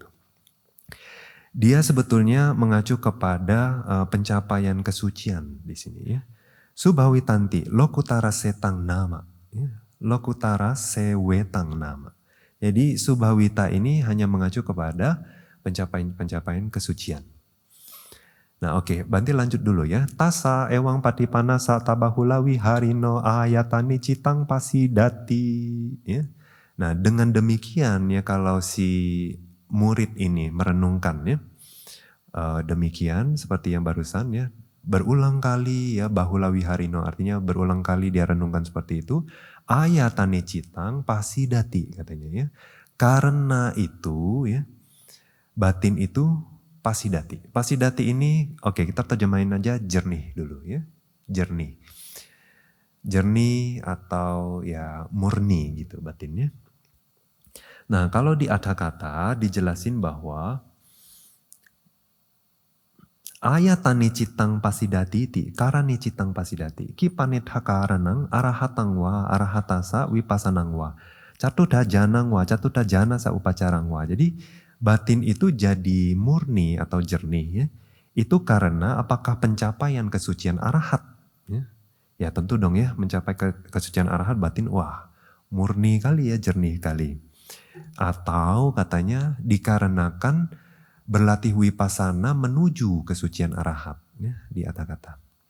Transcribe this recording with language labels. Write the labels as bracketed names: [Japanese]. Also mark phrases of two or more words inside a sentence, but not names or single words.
[Indonesian] Dia sebetulnya mengacu kepada pencapaian kesucian di sini ya. [Pali] Subhawitanti lokutara setang nama. [Indonesian] Ya. [Pali] Lokutara sewetang nama. [Indonesian] Jadi subhawita ini hanya mengacu kepada pencapaian kesucian. Nah oke, Banti lanjut dulu ya. [Pali] Tasa ewang patipanasa tabahulawi harino ayatani citang pasidati. [Indonesian] Ya. Nah dengan demikian ya kalau si murid ini merenungkan ya. Demikian seperti yang barusan ya. Berulang kali ya [Pali] bahulawi harino [Indonesian] artinya berulang kali dia renungkan seperti itu. [Pali] Ayatani citang pasidati katanya ya. [Indonesian] Karena itu ya batin itu pasidati. Pasidati ini, oke kita terjemahin aja jernih dulu ya. Jernih. Jernih atau ya murni gitu batinnya. Nah kalau di adha kata dijelasin bahwa [Pali] ayatani citang pasidati ti, karani citang pasidati, ki panithakaranang arahatang wa arahatasa vipasanang wa, catuda janang wa catuda jana sa upacarang wa. [Indonesian] Jadi batin itu jadi murni atau jernih ya. Itu karena apakah pencapaian kesucian arahat ya. Ya tentu dong ya mencapai kesucian arahat batin wah murni kali ya jernih kali. Atau katanya dikarenakan berlatih wipasana menuju kesucian arahat ya, di kata-kata.